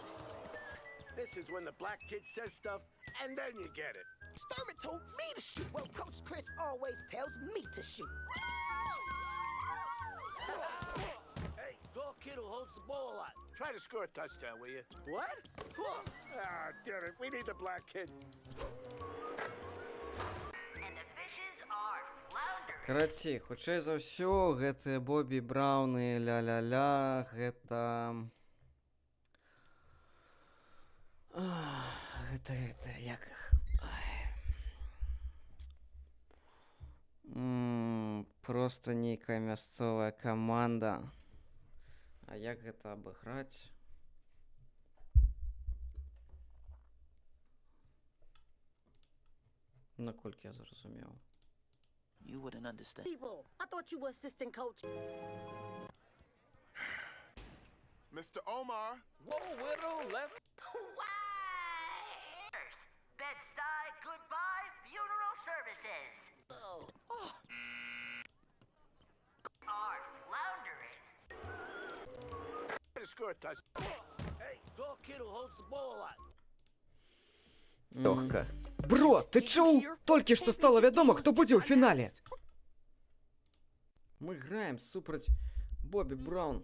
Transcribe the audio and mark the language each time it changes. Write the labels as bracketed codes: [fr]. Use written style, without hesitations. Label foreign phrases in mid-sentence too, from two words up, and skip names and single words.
[en] This is when the black kid says stuff, and then you get it. Sturman told me to shoot. Well, Coach Chris always tells me to shoot. Hey, tall kid who holds the ball a lot. Try to score a touchdown, will you? What? Ah, damn it. We need the black kid. [be] Караці, хутчэй за ўсё, гэтыя Бобі Брауны, ля-ля-ля, гэта... Гэта, як іх... Просто нейкая мясцовая каманда. А як гэта абыграць? Наколькі я зразумеў. [en] You wouldn't understand. People, I thought you were assistant coach. Mr. Omar. Whoa, widow, left. Bed-Stuy Goodbye Funeral Services are floundering. Try to score a touchdown. Hey, tall kid who holds the ball a lot. [be] Лёгка. Бро, ты чуў? Толькі што стала вядома, хто будзе ў фінале. Мы граем супраць Бобі Браун.